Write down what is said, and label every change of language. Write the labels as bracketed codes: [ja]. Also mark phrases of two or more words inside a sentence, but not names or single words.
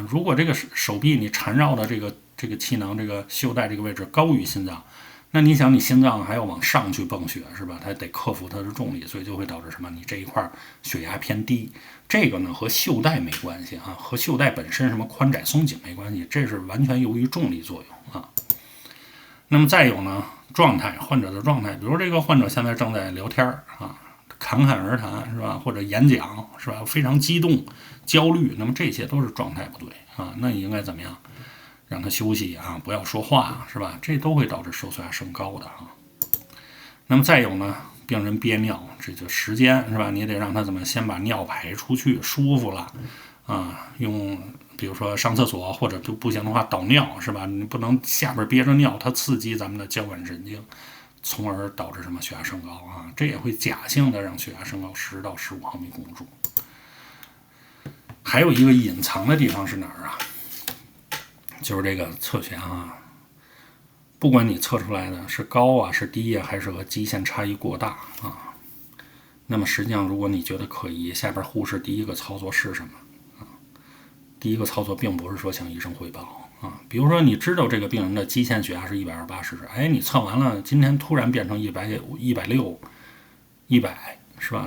[zh] 如果這個手臂你纏繞的這個氣囊这個袖帶這個位置高於心臟，那你想你心臟還要往上去泵血是吧？它得克服它的重力，所以就会導致什麼？你這一塊血壓偏低。這個呢和袖帶沒關係啊，和袖帶本身什麼寬窄鬆緊沒關係，這是完全由於重力作用啊。那麼再有呢，狀態，患者的狀態，比如這個患者現在正在聊天啊，侃侃而談是吧？或者演講是吧？非常激動、焦慮，那麼這些都是狀態不對啊。那你應該怎麼樣？讓他休息啊，不要說話是吧？這都會導致收縮壓升高的啊。那麼再有呢，病人憋尿，這就時間是吧？你得讓他怎麼先把尿排出去，舒服了啊。用比如說上廁所或者就不行的話倒尿是吧？你不能下邊憋着尿，它刺激咱們的交感神經，從而導致什麼血壓升高啊？這也會假性的讓血壓升高10到15毫米汞柱。還有一個隱藏的地方是哪兒啊？就是這個測血壓啊，不管你測出來的是高啊是低啊，還是和基線差異過大啊，那麼實際上如果你覺得可疑，下邊護士第一個操作是什麼啊？第一個操作並不是說向醫生匯報啊，比如說你知道這個病人的基線血壓是120/80，哎，你測完了，今天突然變成160、100是吧？